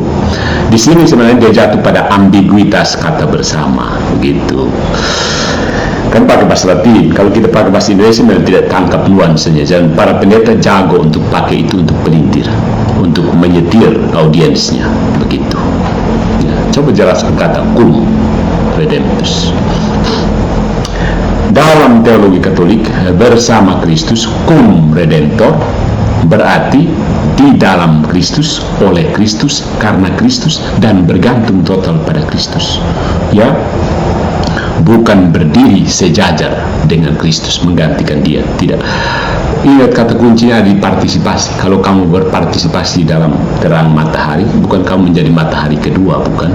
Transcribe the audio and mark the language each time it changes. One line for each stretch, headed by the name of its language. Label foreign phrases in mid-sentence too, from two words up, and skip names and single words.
Indonesian: Di sini sebenarnya dia jatuh pada ambiguitas kata bersama, begitu. Kan pakai bahasa Latin, kalau kita pakai bahasa Indonesia memang tidak tangkap nuansanya, dan para pendeta jago untuk pakai itu untuk pelintir, untuk menyetir audiensnya, begitu. Ya, coba jelaskan kata
Latin: cum redemptus.
Indonesian: Dalam teologi Katolik, bersama Kristus,
Latin: cum redemptor,
Indonesian: berarti di dalam Kristus, oleh Kristus, karena Kristus, dan bergantung total pada Kristus. Ya, bukan berdiri sejajar dengan Kristus menggantikan dia, tidak. Ingat, kata kuncinya di partisipasi. Kalau kamu berpartisipasi dalam terang matahari, bukan kamu menjadi matahari kedua, bukan.